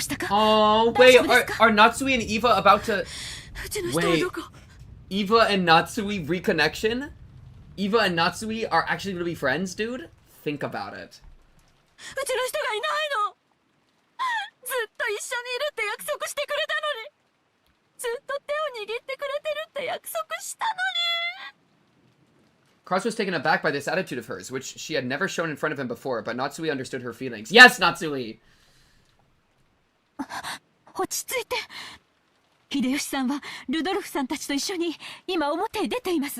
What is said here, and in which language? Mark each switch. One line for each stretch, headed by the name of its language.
English: Oh, wait, are Natsui and Eva about to... Wait, Eva and Natsui reconnection? Eva and Natsui are actually going to be friends, dude? Think about it.
Japanese: うちの人がいないの。ずっと一緒にいるって約束してくれたのに。ずっと手を握ってくれてるって約束したのに。
English: Cross was taken aback by this attitude of hers, which she had never shown in front of him before, but Natsui understood her feelings. Yes, Natsui!
Japanese: 落ち着いて。秀吉さんはルドルフさんたちと一緒に今表へ出ています。